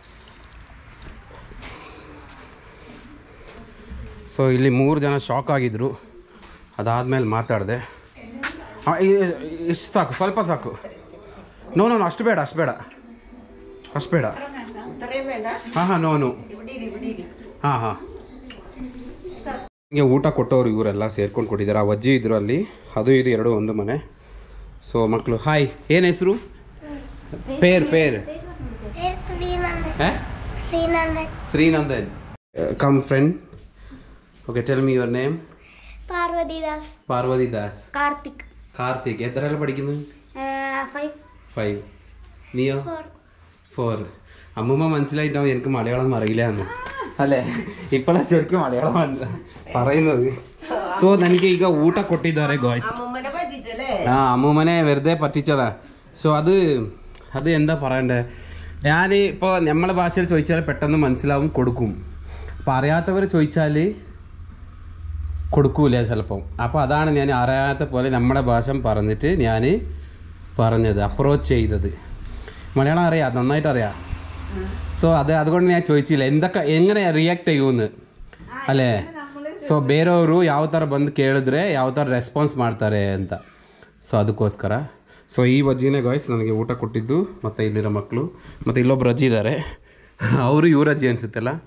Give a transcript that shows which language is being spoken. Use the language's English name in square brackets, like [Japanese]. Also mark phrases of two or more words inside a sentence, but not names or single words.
[Kannada] ಸೊ ಇಲ್ಲಿ 3 ಜನ ಶಾಕ್ ಆಗಿದ್ರು ಅದಾದಮೇಲೆ ಮಾತಾಡಿದೆ ಇಷ್ಟು ಸಾಕು ಸ್ವಲ್ಪ ಸಾಕು ನೋ ಅಷ್ಟು ಬೇಡ ಹಾಂ ನೋ ಹಾಂ ಹಿಂಗೆ ಊಟ ಕೊಟ್ಟವ್ರು ಇವರೆಲ್ಲ ಸೇರ್ಕೊಂಡು ಕೊಟ್ಟಿದ್ದಾರೆ ಆ ಅಜ್ಜಿ ಇದ್ರು ಅಲ್ಲಿ ಅದು ಇದು ಎರಡು ಒಂದು ಮನೆ ಸೊ ಮಕ್ಕಳು ಹಾಯ್, ಏನು ಹೆಸರು? [Malayalam] ಪೇರ್ ಶ್ರೀನಂದನ್. [English] Come friend. Okay, Tell me your name. [Malayalam] പാർവതി ദാസ്. കാർത്തിക്. എത്രയാണ് പഠിക്കുന്നത്? 5. നീയോ? 4. അമ്മൂമ്മ മനസ്സിലായിട്ടാവും എനിക്ക് മലയാളം അറിയില്ല എന്ന് അല്ലേ? ഇപ്പോഴാണ് ശരിക്കും മലയാളം പറയുന്നത്. [Kannada] ಸೊ ನನಗೆ ಈಗ ಊಟ ಕೊಟ್ಟಿದ್ದಾರೆ ಗಾಯ್ಸ್. [Malayalam] അമ്മൂമ്മനെ വെറുതെ പറ്റിച്ചതാ. സോ അത് എന്താ പറയണ്ടേ, ഞാൻ ഇപ്പോൾ നമ്മളെ ഭാഷയിൽ ചോദിച്ചാൽ പെട്ടെന്ന് മനസ്സിലാവും, കൊടുക്കും. അപ്പോൾ അറിയാത്തവർ ചോദിച്ചാൽ കൊടുക്കൂല ചിലപ്പം. അപ്പോൾ അതാണ് ഞാൻ അറിയാത്ത പോലെ നമ്മുടെ ഭാഷ പറഞ്ഞിട്ട് ഞാൻ പറഞ്ഞത്, അപ്രോച്ച് ചെയ്തത്. മലയാളം അറിയാം, നന്നായിട്ട് അറിയാം. ಸೊ അതുകൊണ്ട് ഞാൻ ചോദിച്ചില്ല ಎങ്ങനെ ರಿಯಾಕ್ಟ್ ചെയ്യുമെന്ന് ಅಲ್ಲೇ. [Kannada] ಸೊ ಬೇರೆಯವರು ಯಾವ ಥರ ಬಂದು ಕೇಳಿದ್ರೆ ಯಾವ ಥರ ರೆಸ್ಪಾನ್ಸ್ ಮಾಡ್ತಾರೆ ಅಂತ. ಸೊ ಅದಕ್ಕೋಸ್ಕರ. ಸೊ ಈ ಅಜ್ಜಿನೇ ಗಾಯ್ಸ್ ನನಗೆ ಊಟ ಕೊಟ್ಟಿದ್ದು, ಮತ್ತು ಇಲ್ಲಿರೋ ಮಕ್ಕಳು, ಮತ್ತು ಇಲ್ಲೊಬ್ರು ಅಜ್ಜಿ ಇದ್ದಾರೆ, ಅವರು ಇವ್ರ ಅಜ್ಜಿ ಅನಿಸುತ್ತಲ್ಲ.